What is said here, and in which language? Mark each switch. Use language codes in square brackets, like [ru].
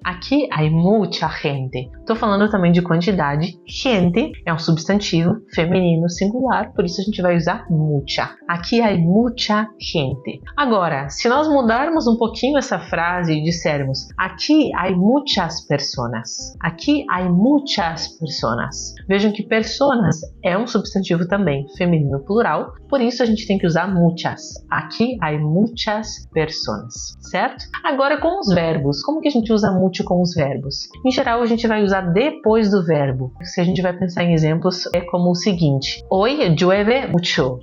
[pt] Aqui hay mucha gente. Estou falando também de quantidade. Gente é um substantivo feminino singular, por isso a gente vai usar mucha. Aqui hay mucha gente. Agora, se nós mudarmos um pouquinho essa frase e dissermos aqui hay muchas personas. [es] Aqui hay muchas personas. [pt] Vejam que personas é um substantivo também feminino plural, por isso a gente tem que usar muchas. Aqui hay muchas personas, certo? Agora com os verbos. Como que a gente usa mucho com os verbos? Em geral a gente vai usar depois do verbo. Se a gente vai pensar em exemplos, é como o seguinte: hoy llueve mucho.